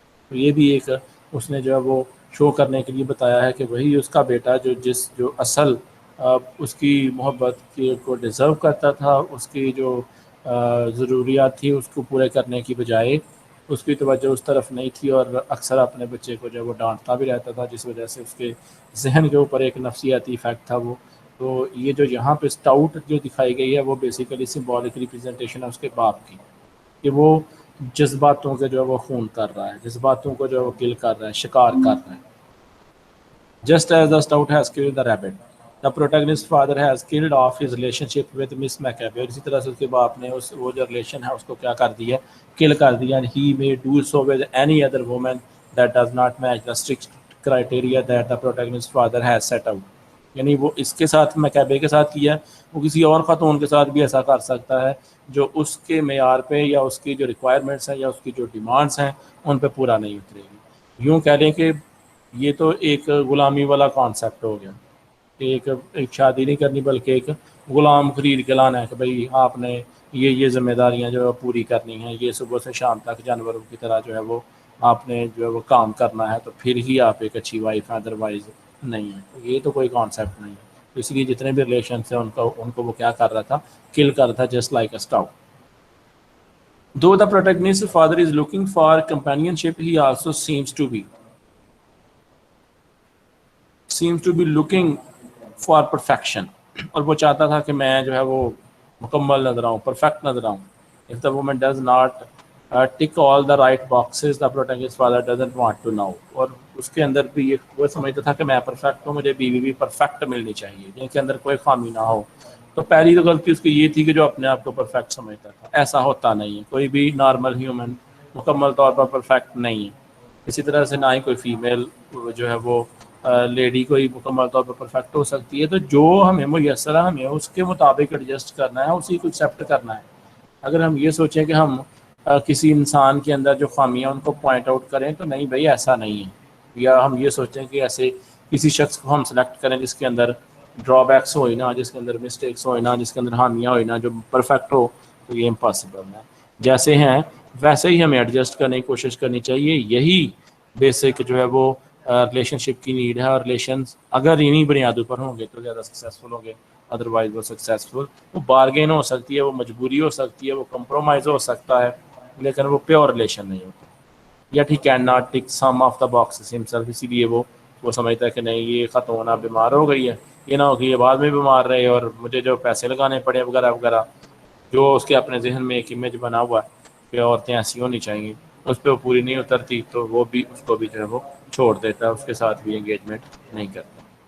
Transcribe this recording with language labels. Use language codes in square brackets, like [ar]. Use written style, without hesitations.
[ur] تو یہ بھی ایک اس نے جو ہے وہ شو کرنے کے لیے بتایا ہے کہ وہی اس کا بیٹا جو اصل اس کی محبت کو ڈیزرو کرتا تھا، اس کی جو ضروریات تھی اس کو پورے کرنے کی بجائے اس کی توجہ اس طرف نہیں تھی، اور اکثر اپنے بچے کو جو وہ ڈانٹتا بھی رہتا تھا، جس وجہ سے اس کے ذہن کے اوپر ایک نفسیاتی ایفیکٹ تھا وہ. تو یہ جو یہاں پہ اسٹاؤٹ جو دکھائی گئی ہے وہ بیسیکلی سمبولک ریپرزنٹیشن ہے اس کے باپ کی، کہ وہ جذباتوں کے جو ہے وہ خون کر رہا ہے، جذباتوں کو جو ہے وہ کل کر رہا ہے، شکار کر رہا ہے. [en] Just as the stout has killed the rabbit, the protagonist's father has killed off his relationship with Miss Maccabee. [ur] اور اسی طرح سے اس کے باپ نے وہ جو ریلیشن ہے اس کو کیا کر دیا، کل کر دیا. [en] And he may do so with any other woman that does not match the strict criteria that the protagonist's father has set out. [ur] یعنی وہ اس کے ساتھ مکابے کے ساتھ کیا، وہ کسی اور خاتون کے ساتھ بھی ایسا کر سکتا ہے جو اس کے معیار پہ یا اس کی جو ریکوائرمنٹس ہیں یا اس کی جو ڈیمانڈس ہیں ان پہ پورا نہیں اترے گی. یوں کہہ لیں کہ یہ تو ایک غلامی والا کانسیپٹ ہو گیا، ایک شادی نہیں کرنی بلکہ ایک غلام خرید کے لانا ہے کہ بھائی آپ نے یہ ذمہ داریاں جو ہے پوری کرنی ہیں، یہ صبح سے شام تک جانوروں کی طرح جو ہے وہ آپ نے جو ہے وہ کام کرنا ہے، تو پھر ہی آپ ایک اچھی وائف ہیں، ادروائز نہیں ہے. یہ تو کوئی کانسیپٹ نہیں ہے. تو اس لیے جتنے بھی ریلیشن تھے ان کو وہ کیا کر رہا تھا، کل کر رہا تھا، [en] Just like a stow. Though the protagonist's father is looking for companionship, he also seems to be looking for perfection. [ur] اور وہ چاہتا تھا کہ میں جو ہے وہ مکمل نظر آؤں، پرفیکٹ نظر آؤں. [en] If the woman does not tick all the right boxes, the protagonist's father doesn't want to know. [ur] اور اس کے اندر بھی وہ سمجھتا تھا کہ میں پرفیکٹ ہوں، مجھے بیوی بھی پرفیکٹ ملنی چاہیے جن کے اندر کوئی خامی نہ ہو. تو پہلی تو غلطی اس کی یہ تھی کہ جو اپنے آپ کو پرفیکٹ سمجھتا تھا. ایسا ہوتا نہیں ہے، کوئی بھی نارمل ہیومن مکمل طور پر پرفیکٹ نہیں ہے. اسی طرح سے نہ ہی کوئی فیمیل جو ہے وہ لیڈی کوئی مکمل طور پر پرفیکٹ ہو سکتی ہے. تو جو ہمیں میسر ہے ہمیں اس کے مطابق ایڈجسٹ کرنا ہے، اسی کو ایکسیپٹ کرنا ہے. اگر ہم یہ سوچیں کہ ہم کسی انسان کے اندر جو خامیاں ان کو پوائنٹ آؤٹ کریں تو نہیں بھائی ایسا نہیں ہے. یا ہم یہ سوچیں کہ ایسے کسی شخص کو ہم سلیکٹ کریں جس کے اندر ڈرا بیکس ہوئی نا، جس کے اندر مسٹیکس ہوئی نا، جس کے اندر خامیاں ہوئی نا، جو پرفیکٹ ہو، تو یہ امپاسبل ہے. جیسے ہیں ویسے ہی ہمیں ایڈجسٹ کرنے کی کوشش کرنی چاہیے. یہی بیسک جو ہے وہ ریلیشن شپ کی نیڈ ہے. اور ریلیشنز اگر انہیں بنیادوں پر ہوں گے تو زیادہ سکسیزفل ہوں گے، ادروائز وہ سکسیزفل وہ بارگین ہو سکتی ہے، وہ مجبوری ہو سکتی ہے، وہ کمپرومائز ہو سکتا ہے، لیکن وہ پیور ریلیشن نہیں ہوتا. [en] یا he can not tick some of the boxes himself. [ur] اسی لیے وہ سمجھتا ہے کہ نہیں یہ خاتون اب بیمار ہو گئی ہے، یہ نہ ہو کہ یہ بعد میں بیمار رہے اور مجھے جو پیسے لگانے پڑے وغیرہ وغیرہ، جو اس کے اپنے ذہن میں ایک امیج بنا ہوا ہے کہ عورتیں ایسی ہونی چاہیے، اس پہ وہ پوری نہیں اترتی تو وہ بھی اس کو بھی جو ہے وہ چھوڑ دیتا ہے، اس کے ساتھ بھی انگیجمنٹ نہیں کرتا.